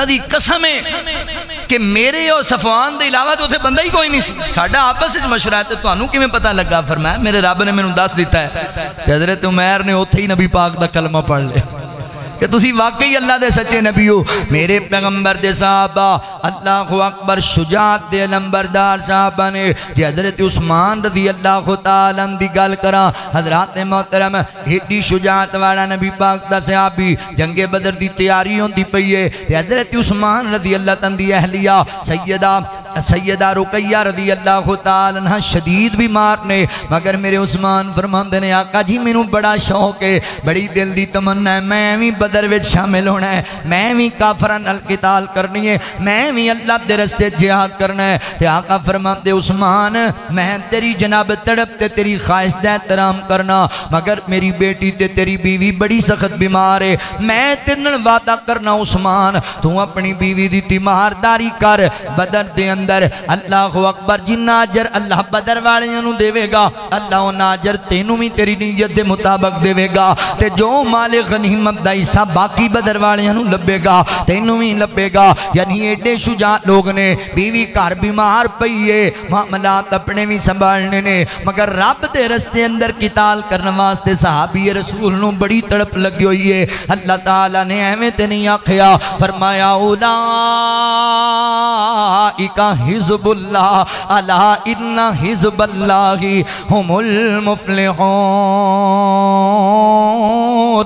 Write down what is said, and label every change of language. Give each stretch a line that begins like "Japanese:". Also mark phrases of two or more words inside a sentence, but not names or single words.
Punjabi: دی قسم ہے کہ میرے اور صفوان دے علاوہ تو اتھے بندہ ہی کوئی نہیں سی ساڈا آپس وچ مشورہ ہے تے تانوں کیویں پتہ لگا فرمایا میرے رب نے مینوں دس دیتا ہے کہ حضرت عمیر نے اوتھے ہی نبی پاک دا کلمہ پڑھ لیا کہ تسی واقعی اللہ دے سچے نبی ہو میرے پیغمبر دے صحابہ
Arabic: اللہ اکبر
Punjabi: شجاعت دے نمبردار صحابہ نے جی حضرت عثمان
Arabic: رضی اللہ تعالیٰ
Punjabi: دی گل کرا حضرات محترم ایڈی شجاعت والا نبی پاک دا صحابی جنگ بدر دی تیاری ہوندی پئی ہے حضرت عثمان
Arabic: رضی اللہ تعالیٰ
Punjabi: دی اہلیہ سیدہ سیدہ رقیہ
Arabic: رضی اللہ تعالی عنہ
Punjabi: شدید بیمار نے، مگر میرے عثمان فرماندے نے آقا جی مینوں بڑا شوق ہے، بڑی دل دی تمنا ہے، میں بھی بدر وچ شامل ہونا ہے، میں بھی کافراں نال قتال کرنی ہے، میں بھی اللہ دے رستے جہاد کرنا ہے۔ تے آقا فرماندے عثمان میں تیری جناب تڑپ تے تیری خواہش دا احترام کرنا، مگر میری بیٹی تے تیری بیوی بڑی سخت بیمار ہے، میں تیرے نال وعدہ کرنا عثمان تو اپنی بیوی دی تیمارداری کر، بدر دے اندر
Arabic: اللہ اکبر
Punjabi: جنہ اجر اللہ بدر والیاں نوں دے گا اللہ انہاں اجر تینوں بھی تیری نیت دے مطابق دے گا، تے جو مال غنیمت دا حصہ باقی بدر والیاں نوں لبے گا تینوں بھی لبے گا۔ یعنی ایڈے شجاع لوگ نے، بیوی گھر بیمار پئی ہے، معاملات اپنے بھی سنبھالنے نے، مگر رب دے رستے اندر قتال کرنے واسطے صحابی رسول نوں بڑی تڑپ لگی ہوئی ہے۔ اللہ تعالیٰ نے ایویں تے نہیں آکھیا، فرمایا
Arabic: اولئک حزب اللہ الا ان حزب اللہ ہم المفلحون۔